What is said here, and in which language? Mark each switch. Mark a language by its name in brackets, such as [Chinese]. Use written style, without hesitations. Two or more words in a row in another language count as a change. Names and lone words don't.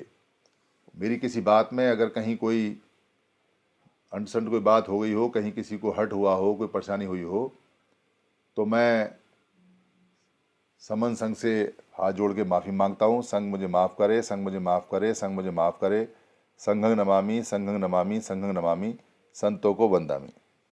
[Hindi] मेरी किसी बात में अगर कहीं कोई अंडरस्टैंड कोई बात हो गई हो, कहीं किसी को हर्ट हुआ हो, कोई परेशानी हुई हो, तो मैं समन संघ से हाथ जोड़ के माफ़ी मांगता हूँ। संघ मुझे माफ़ करे, संघ मुझे माफ़ करे, संघ मुझे माफ़ करे। [Pali] संघं नमामि, संघं नमामि, संघं नमामि, [Hindi] संतों को वंदामि।